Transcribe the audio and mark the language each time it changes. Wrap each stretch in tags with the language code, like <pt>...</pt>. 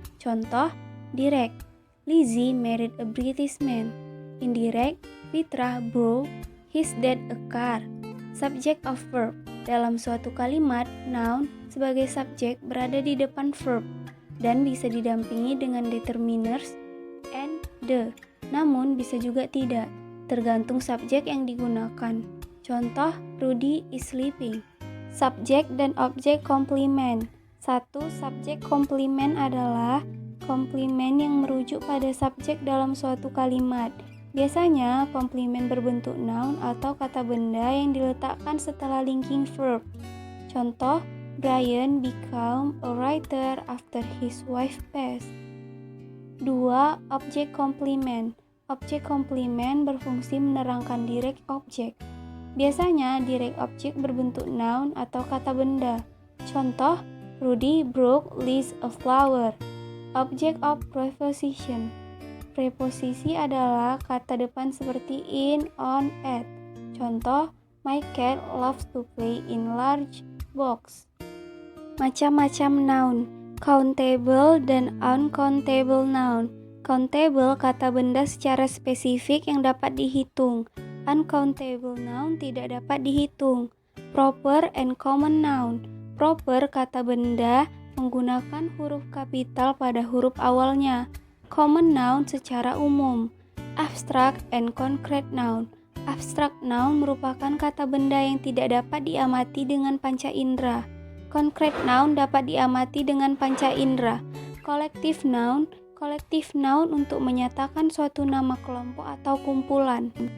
<en>Contoh, direct, Lizzie married a British man. Indirect, Fitra bought his dad a car. Subject of verb.</en> <id>Dalam suatu kalimat, noun sebagai subjek berada di depan verb dan bisa didampingi dengan determiners and the. Namun bisa juga tidak, tergantung subjek yang digunakan.</id> <en>Contoh, Rudy is sleeping.</en> <id>Subjek dan objek komplement. Satu, subjek komplement adalah komplimen yang merujuk pada subjek dalam suatu kalimat. Biasanya, komplimen berbentuk noun atau kata benda yang diletakkan setelah linking verb.</id> <en>Contoh, Brian became a writer after his wife passed.</en> <id>2. Objek komplement. Objek komplement berfungsi menerangkan direct object. Biasanya, direct object berbentuk noun atau kata benda.</id> <en>Contoh, Rudy brought Liz a flower. Object of preposition.</en> <id>Preposisi adalah kata depan seperti in, on, at.</id> <en>Contoh, my cat loves to play in large box.</en> <id>Macam-macam noun, countable dan uncountable noun. Countable kata benda secara spesifik yang dapat dihitung. Uncountable noun tidak dapat dihitung.</id> <en>Proper and common noun.</en> <id>Proper kata benda menggunakan huruf kapital pada huruf awalnya. Common noun secara umum.</id> <en>Abstract and concrete noun.</en> <id>Abstract noun merupakan kata benda yang tidak dapat diamati dengan panca indera. Concrete noun dapat diamati dengan panca indera. Collective noun. Collective noun untuk menyatakan suatu nama kelompok atau kumpulan.</id>